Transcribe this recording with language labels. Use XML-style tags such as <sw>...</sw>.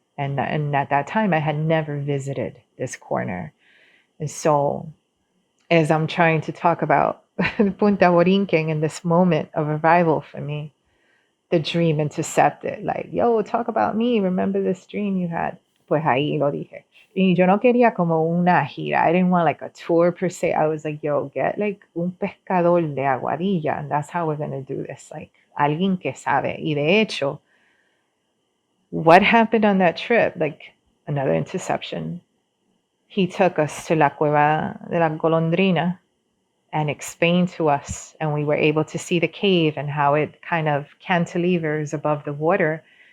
<en>And at that time, I had never visited this corner. And so as I'm trying to talk about Punta Boriken in this moment of arrival for me, the dream intercepted, like, yo, talk about me. Remember this dream you had?</en> <es>Pues ahí lo dije. Y yo no quería como una gira.</es> <en>I didn't want like a tour per se. I was like, yo, get like</en> <es>un pescador de Aguadilla,</es> <en>and that's how we're going to do this.</en> <es>Like, alguien que sabe. Y de hecho,</es> <en>what happened on that trip? Like, another interception. He took us to La Cueva de la Golondrina and explained to us, and we were able to see the cave and how it kind of cantilevers above the water.</en>